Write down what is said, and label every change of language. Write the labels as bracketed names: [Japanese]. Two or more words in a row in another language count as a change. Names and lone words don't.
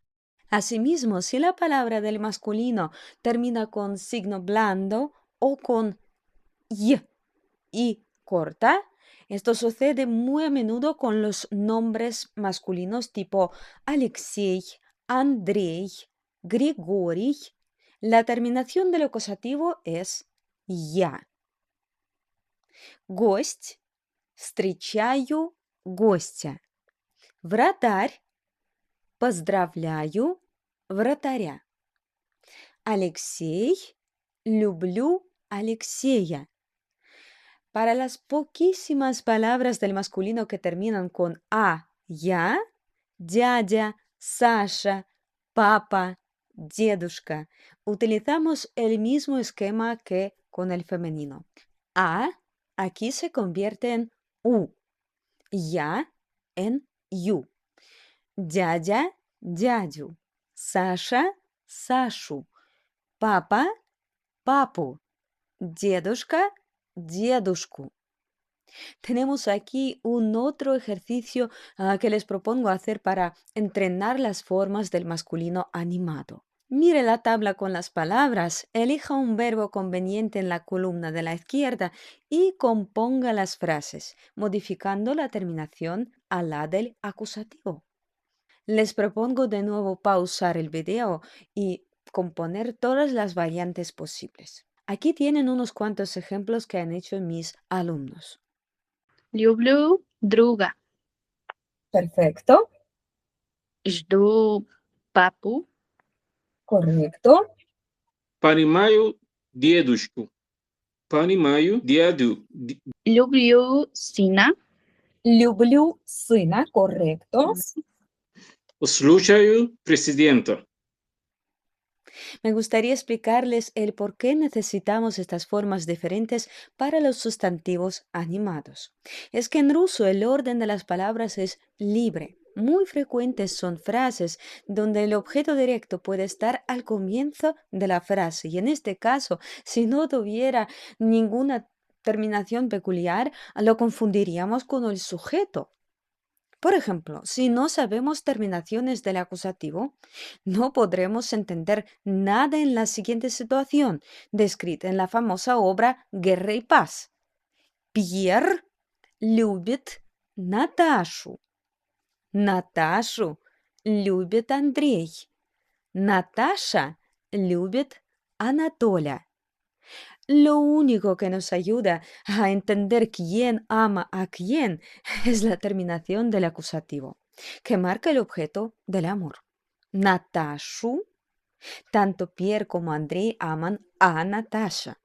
[Spanish] Asimismo, si la palabra del masculino termina con signo blando o con y corta, esto sucede muy a menudo con los nombres masculinos tipo Alexei, Andrei, Grigori. La terminación del acusativo es ya. [Russian] Гость, встречаю гостя. Вратарь, поздравляю вратаря. Алексей, люблю Алексея. [Spanish] Para las poquísimas palabras del masculino que terminan con a, ya, [Russian] дядя, Саша, папа, дедушка, [Spanish] utilizamos el mismo esquema que con el femenino. A aquí se convierte en u, ya en yu, [Russian] дядя, дядю, Саша, Сашу, папа, папу, дедушка, дедушку. [Spanish] Tenemos aquí un otro ejercicio que les propongo hacer para entrenar las formas del masculino animado. Mire la tabla con las palabras, elija un verbo conveniente en la columna de la izquierda y componga las frases, modificando la terminación a la del acusativo. Les propongo de nuevo pausar el video y componer todas las variantes posibles. Aquí tienen unos cuantos ejemplos que han hecho mis alumnos. [Russian] Люблю друга. [Spanish] Perfecto, [Russian] Жду папу. [Spanish] correcto. [Russian] Понимаю дедушку. Понимаю деду. Люблю сына. Люблю сына, correcto. Слушаю президента. [Spanish] Me gustaría explicarles el por qué necesitamos estas formas diferentes para los sustantivos animados. Es que en ruso el orden de las palabras es libre. Muy frecuentes son frases donde el objeto directo puede estar al comienzo de la frase y en este caso, si no tuviera ninguna terminación peculiar, lo confundiríamos con el sujeto. Por ejemplo, si no sabemos terminaciones del acusativo, no podremos entender nada en la siguiente situación, descrita en la famosa obra Guerra y Paz. [Russian] Pierre любит Наташу. Наташу любит Андрей. Natasha любит Анатоля. [Spanish] Lo único que nos ayuda a entender quién ama a quién es la terminación del acusativo, que marca el objeto del amor. Natashu, tanto Pierre como Andrei aman a Natasha.